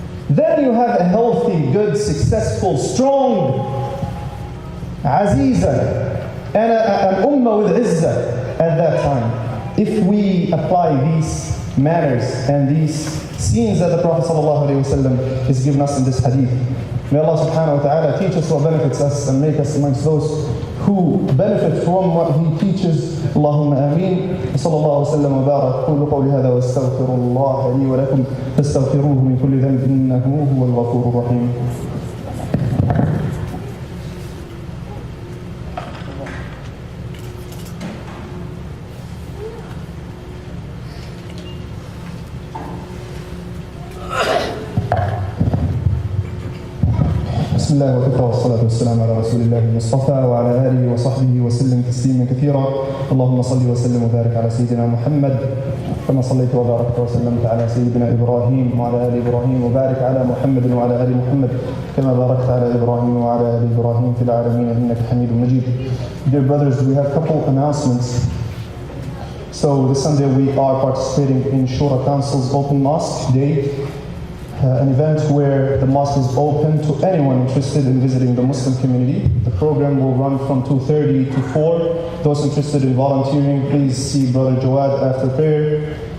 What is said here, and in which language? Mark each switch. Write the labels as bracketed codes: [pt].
[en] Then you have a healthy, good, successful, strong, aziza, and an ummah with izzah at that time. If we apply these manners and these scenes that the Prophet ﷺ is giving us in this hadith, may Allah subhanahu wa ta'ala teach us what benefits us and make us amongst those who benefit from what He teaches. [ar] Allahumma ameen. صلى الله وسلم وبارك. قولوا قولي هذا واستغفر الله لي ولكم فاستغفروه من كل ذنب إنه هو الغفور الرحيم. بسم الله وكفى والصلاة والسلام على رسول الله المصطفى وعلى آله وصحبه وسلم تسليما كثيرا. اللهم صل وسلم وبارك على سيدنا محمد كما صليت وباركت وسلمت على سيدنا إبراهيم وعلى آل إبراهيم وبارك على محمد وعلى آل محمد كما باركت على إبراهيم وعلى آل إبراهيم في العالمين إنك حميد مجيد. [en] Dear brothers, we have a couple announcements. So this Sunday we are participating in Shura Council's Open Mosque Day. An event where the mosque is open to anyone interested in visiting the Muslim community. The program will run from 2:30 to 4. Those interested in volunteering, please see Brother Jawad after prayer.